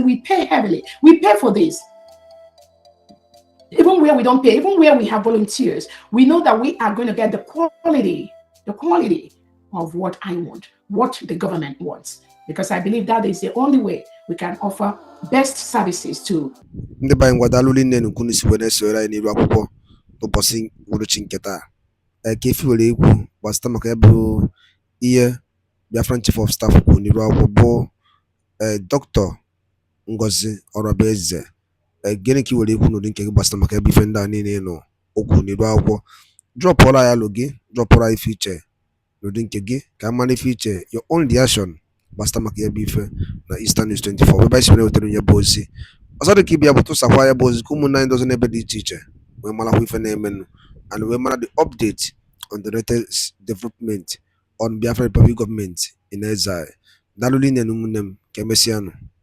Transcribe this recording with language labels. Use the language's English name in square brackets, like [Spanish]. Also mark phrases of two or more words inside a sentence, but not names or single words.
[English] We pay heavily. We pay for this. Even where we don't pay, even where we have volunteers, we know that we are going to get the quality of what I want, what the government wants. Because I believe that is the only way we can offer best services to. [Igbo] Ụbọchị uhuruchi nke taa ka efi were ekwu gbasịta maka ya bụ ihe [English] Biafran Chief of Staff [Igbo] kwuru n'iru akwụkwọ bụ Dr. NGOZI ORABUEZE. Gịnị ka i were ekwu n'ụdị nke gị gbasịta maka ya bụ ife ndị a niile nọ okwu n'iru akwụkwọ? Drọpụọla ya alụ gị, drọpụọla ife iche n'ụdị nke gị ka a mara ife iche, [English] your own reaction [Igbo] gbasịta maka ya bụ ife na Eastern News 24 ebe anyị si were wetara onye bụ ozi. Ọzọ dị ka ịbịa bụ tụsakwa ya bụ ozi ka ụmụnne anyị dozi n'ebe dị iche iche we mara ife na-emenụ and we mara [English] the update on the latest development on Biafra Republic government in exile. [Igbo] Daalụ rinne ụmụnne m, ka emesịanụ.